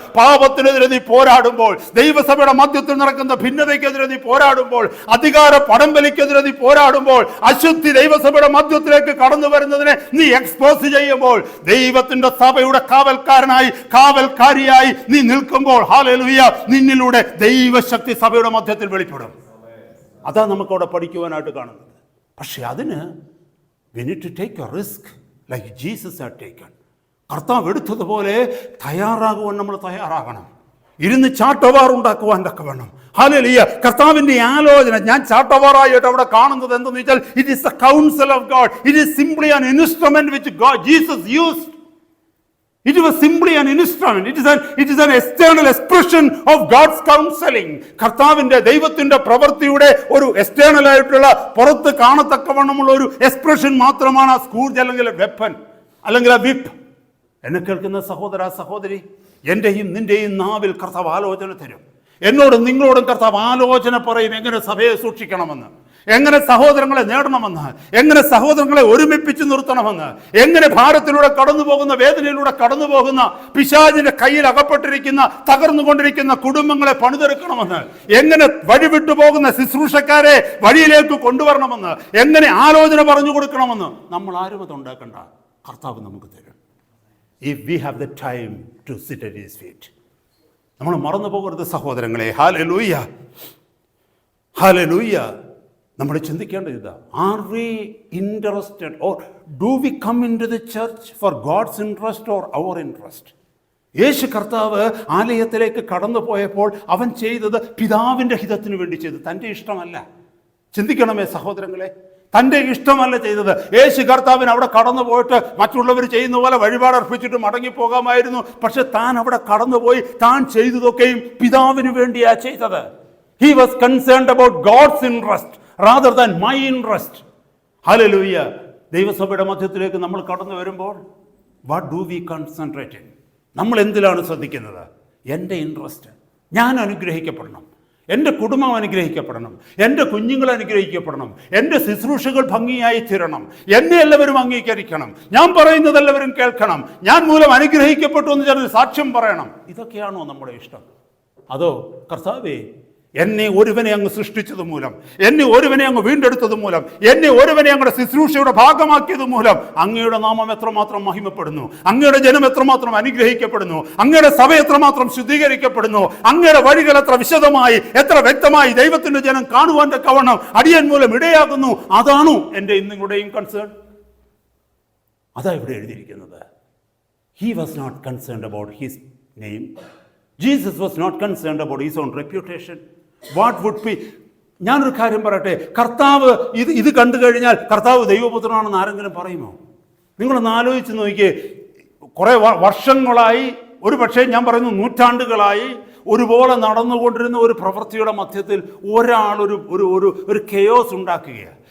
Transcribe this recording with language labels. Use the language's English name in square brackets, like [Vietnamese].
[Malayalam] പാപത്തിനെതിരെ നീ പോരാടുമ്പോൾ, ദൈവസഭയുടെ മധ്യത്തിൽ നടക്കുന്ന ഭിന്നതയ്ക്കെതിരെ നീ പോരാടുമ്പോൾ, അധികാര പടംവലിക്കെതിരെ നീ പോരാടുമ്പോൾ, അശുദ്ധി ദൈവസഭയുടെ മധ്യത്തിലേക്ക് കടന്നു വരുന്നതിനെ നീ എക്സ്പോസ് ചെയ്യുമ്പോൾ, ദൈവത്തിന്റെ സഭയുടെ കാവൽക്കാരിയായി നീ നിൽക്കുമ്പോൾ, ഹല്ലേലൂയ, നിന്നിലൂടെ ദൈവശക്തി സഭയുടെ മധ്യത്തിൽ വെളിപ്പെടും. അതാ നമുക്കവിടെ പഠിക്കുവാനായിട്ട് കാണുന്നത്. പക്ഷെ അതിന് [English] we need to take a risk like Jesus had taken. [Malayalam] കർത്താവ് എടുത്തതുപോലെ തയ്യാറാകുവാൻ നമ്മൾ തയ്യാറാകണം. ഇരുന്ന് ചാട്ടവാർ ഉണ്ടാക്കുവാൻ തക്കവണ്ണം. ഹല്ലേലൂയ. കർത്താവിന്റെ ആലോചന ഞാൻ ചാട്ടവാറായിട്ട് അവിടെ കാണുന്നത് എന്തെന്ന് വെച്ചാൽ, [English] It is the council of God. It is simply an instrument which Jesus used. It was simply an instrument. It is an external expression of God's counseling. [Malayalam] കർത്താവിന്റെ ദൈവത്തിന്റെ പ്രവൃത്തിയുടെ ഒരു എക്സ്റ്റേണൽ ആയിട്ടുള്ള പുറത്ത് കാണത്തക്കവണ്ണമുള്ള ഒരു എക്സ്പ്രഷൻ മാത്രമാണ് ആ സ്കൂർജ് അല്ലെങ്കിൽ വെപ്പൻ അല്ലെങ്കിൽ ആ വിപ്പ്. എന്നെ കേൾക്കുന്ന സഹോദര സഹോദരി, എന്റെയും നിന്റെയും നാവിൽ കർത്താവ് ആലോചന തരും. എന്നോടും നിങ്ങളോടും കർത്താവ് ആലോചന പറയും എങ്ങനെ സഭയെ സൂക്ഷിക്കണമെന്ന്, എങ്ങനെ സഹോദരങ്ങളെ നേടണമെന്ന്, എങ്ങനെ സഹോദരങ്ങളെ ഒരുമിപ്പിച്ച് നിർത്തണമെന്ന്, എങ്ങനെ ഭാരത്തിലൂടെ കടന്നു പോകുന്ന, വേദനയിലൂടെ കടന്നു പോകുന്ന, പിശാചിന്റെ കയ്യിൽ അകപ്പെട്ടിരിക്കുന്ന, തകർന്നുകൊണ്ടിരിക്കുന്ന കുടുംബങ്ങളെ പണിതെടുക്കണമെന്ന്, എങ്ങനെ വഴിവിട്ടു പോകുന്ന ശുശ്രൂഷക്കാരെ വഴിയിലേക്ക് കൊണ്ടുവരണമെന്ന്, എങ്ങനെ ആലോചന പറഞ്ഞു കൊടുക്കണമെന്ന് നമ്മൾ ആരും അത് ഉണ്ടാക്കണ്ട. കർത്താവ് നമുക്ക് തരും. [English] If we have the time to sit at his feet. [Malayalam] നമ്മൾ മറന്നു പോകരുത് സഹോദരങ്ങളെ. Hallelujah, hallelujah. നമ്മൾ ചിന്തിക്കേണ്ടത് ഇതാ, [English] Are we interested or do we come in to the church for God's interest or our interest? [Malayalam] യേശു കർത്താവ് ആലയത്തിലേക്ക് കടന്നു പോയപ്പോൾ അവൻ ചെയ്തത് പിതാവിൻ്റെ ഹിതത്തിന് വേണ്ടി ചെയ്തു, തൻ്റെ ഇഷ്ടമല്ല. ചിന്തിക്കണമേ സഹോദരങ്ങളെ, തൻ്റെ ഇഷ്ടമല്ല ചെയ്തത്. യേശു കർത്താവിന് അവിടെ കടന്നു പോയിട്ട് മറ്റുള്ളവർ ചെയ്യുന്ന പോലെ വഴിപാടർപ്പിച്ചിട്ട് മടങ്ങിപ്പോകാമായിരുന്നു. പക്ഷെ താൻ അവിടെ കടന്നുപോയി താൻ ചെയ്തതൊക്കെയും പിതാവിന് വേണ്ടിയാ ചെയ്തത്. [English] He was concerned about God's interest rather than my interest. Hallelujah. [Malayalam] ദൈവസഭയുടെ മധ്യത്തിലേക്ക് നമ്മൾ കടന്നു വരുമ്പോൾ [English] what do we concentrate in? [Malayalam] നമ്മൾ എന്തിലാണ് ശ്രദ്ധിക്കുന്നത്? എൻ്റെ ഇൻട്രസ്റ്റ്, ഞാൻ അനുഗ്രഹിക്കപ്പെടണം, എൻ്റെ കുടുംബം അനുഗ്രഹിക്കപ്പെടണം, എൻ്റെ കുഞ്ഞുങ്ങൾ അനുഗ്രഹിക്കപ്പെടണം, എൻ്റെ ശുശ്രൂഷകൾ ഭംഗിയായി തീരണം, എന്നെ എല്ലാവരും അംഗീകരിക്കണം, ഞാൻ പറയുന്നത് എല്ലാവരും കേൾക്കണം, ഞാൻ മൂലം അനുഗ്രഹിക്കപ്പെട്ടു എന്ന് ചിലർ സാക്ഷ്യം പറയണം. ഇതൊക്കെയാണോ നമ്മുടെ ഇഷ്ടം? അതോ കർത്താവേ, എന്നെ ഒരുവനെ അങ്ങ് സൃഷ്ടിച്ചത് മൂലം, എന്നെ ഒരുവനെ അങ്ങ് വീണ്ടെടുത്തത് മൂലം, എന്നെ ഒരുവനെ അങ്ങയുടെ ശുശ്രൂഷയുടെ ഭാഗമാക്കിയത് മൂലം അങ്ങയുടെ നാമം എത്രമാത്രം മഹിമപ്പെടുന്നു, അങ്ങയുടെ ജനം എത്രമാത്രം അനുഗ്രഹിക്കപ്പെടുന്നു, അങ്ങയുടെ സഭ എത്രമാത്രം ശുദ്ധീകരിക്കപ്പെടുന്നു, അങ്ങയുടെ വഴികൾ എത്ര വിശദമായി എത്ര വ്യക്തമായി ദൈവത്തിന്റെ ജനം കാണുവാൻ തക്കവണ്ണം അടിയൻ മൂലം ഇടയാകുന്നു. അതാണോ എൻ്റെ നിങ്ങളുടെയും കൺസേൺ? അതാ ഇവിടെ എഴുതിയിരിക്കുന്നത്. [English] He was not concerned about his name. Jesus was not concerned about his own reputation. What would be? [Malayalam] ഞാനൊരു കാര്യം പറയട്ടെ, കർത്താവ് ഇത് കണ്ടു കഴിഞ്ഞാൽ കർത്താവ് ദൈവപുത്രനാണെന്ന് ആരെങ്കിലും പറയുമോ? നിങ്ങളൊന്ന് ആലോചിച്ച് നോക്കിയേ. കുറേ വർഷങ്ങളായി, ഒരു പക്ഷേ ഞാൻ പറയുന്നു നൂറ്റാണ്ടുകളായി ഒരുപോലെ നടന്നുകൊണ്ടിരുന്ന ഒരു പ്രവൃത്തിയുടെ മധ്യത്തിൽ ഒരാൾ ഒരു കെയോസ് ഉണ്ടാക്കുകയാണ്.